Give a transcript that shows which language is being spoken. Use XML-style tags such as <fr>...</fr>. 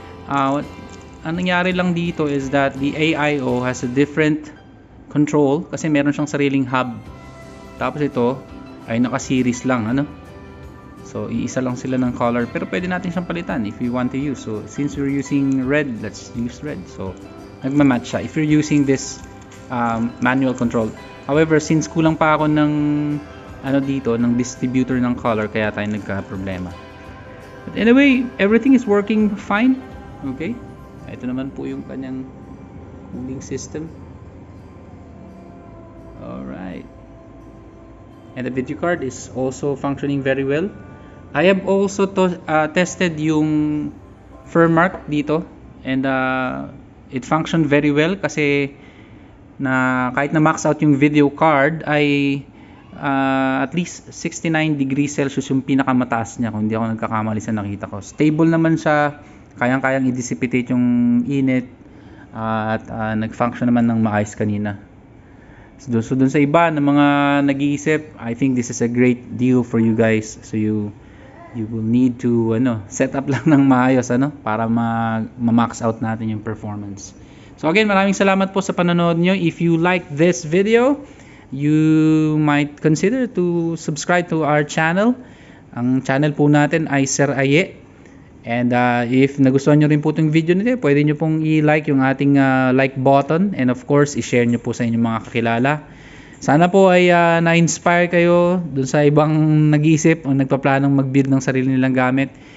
<tl>Ang nangyari lang dito is that the AIO has a different control kasi meron siyang sariling hub. Tapos ito ay naka-series lang, ano? So iisa lang sila ng color, pero pwede natin siyang palitan if we want to use.</tl> <en>So since we're using red, let's use red. So nagma-match siya if you're using this manual control.</en> <tl>However, since kulang pa ako ng dito, ng distributor ng color, kaya tayo nagka-problema.</tl> <en>But anyway, everything is working fine. Okay? Ito naman po yung kanyang cooling system. Alright. And the video card is also functioning very well.</en> <tl>I have also tested yung firmware dito, and it functioned very well kasi kahit na max out yung video card ay at least 69 degrees Celsius yung pinakamataas niya, kung hindi ako nagkakamali sa nakita ko. Stable naman siya, kayang-kayang i-dissipate yung init, at nag-function naman ng maayos kanina.</tl> <en>So dun sa iba na mga nag-iisip, I think this is a great deal for you guys.</en> <tl>So you will need to set up lang ng maayos para ma-max out natin yung performance. So again, maraming salamat po sa panonood nyo.</tl> <en>If you like this video, you might consider to subscribe to our channel.</en> <tl>Ang channel po natin ay Sir Aye. And if nagustuhan nyo rin po itong video nito, pwede nyo pong i-like yung ating like button. And of course, i-share nyo po sa inyong mga kakilala. Sana po ay na-inspire kayo dun sa ibang nag-iisip o nagpaplanong mag-build ng sarili nilang gamit.</tl>